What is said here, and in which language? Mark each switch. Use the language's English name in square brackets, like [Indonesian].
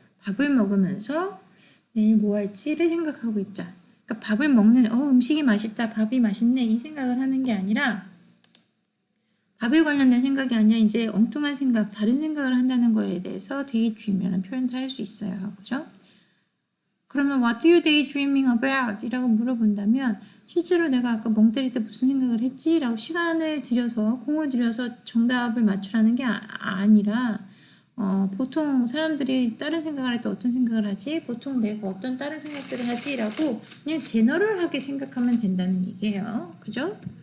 [Korean] 밥을 먹으면서 내일 뭐 할지를 생각하고 있자. 그러니까 밥을 먹는 음식이 맛있다, 밥이 맛있네 이 생각을 하는 게 아니라 밥에 관련된 생각이 아니라 이제 엉뚱한 생각, 다른 생각을 한다는 거에 대해서 daydream이라는 표현도 할 수 있어요. 그죠? [English] 그러면 what do you daydreaming about? [Korean] 이라고 물어본다면 실제로 내가 아까 멍 때릴 때 무슨 생각을 했지? 라고 시간을 들여서 공을 들여서 정답을 맞추라는 게 아니라 보통 사람들이 다른 생각을 할 때 어떤 생각을 하지? 보통 내가 어떤 다른 생각들을 하지? 라고 그냥 제너럴하게 생각하면 된다는 얘기예요. 그죠?